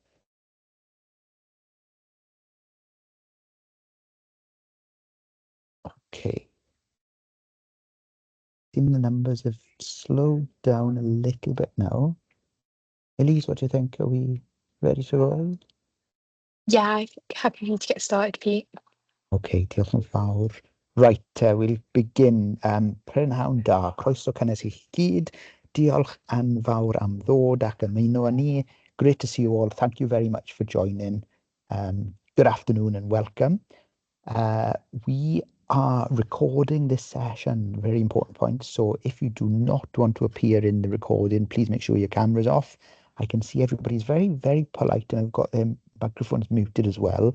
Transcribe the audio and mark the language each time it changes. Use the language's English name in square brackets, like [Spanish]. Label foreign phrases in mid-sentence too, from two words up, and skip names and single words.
[English] Okay. I think the numbers have slowed down a little bit now. Elise, what do you think? Are we ready to roll? Yeah, I'm happy to get started, Pete. [Welsh] Okay, diolch yn fawr. [English] Right, we'll begin. [Welsh] Prynhawn da, croeso cynnes i chi gyd. Diolch yn fawr am ddod ac ymuno â ni. [English] Great to see you all. Thank you very much for joining. Good afternoon and welcome. We are recording this session, very important point. So if you do not want to appear in the recording, please make sure your camera's off. I can see everybody's very, very polite and I've got their microphones muted as well.